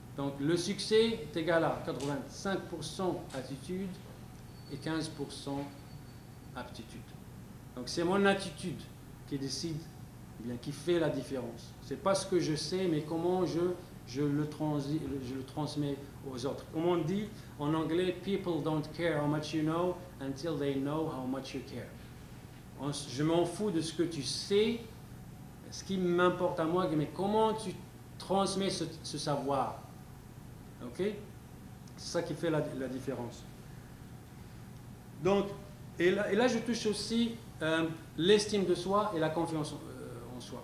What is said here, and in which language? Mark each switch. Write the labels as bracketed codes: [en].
[fr] Donc le succès est égal à 85% attitude et 15% aptitude. Donc c'est mon attitude qui décide, bien, qui fait la différence. C'est pas ce que je sais, mais comment je le transmets aux autres. Comme on dit en anglais, [en] people don't care how much you know until they know how much you care. [fr] Je m'en fous de ce que tu sais, ce qui m'importe à moi, mais comment tu transmets ce savoir. Ok? C'est ça qui fait la différence. Donc, et là je touche aussi l'estime de soi et la confiance en soi.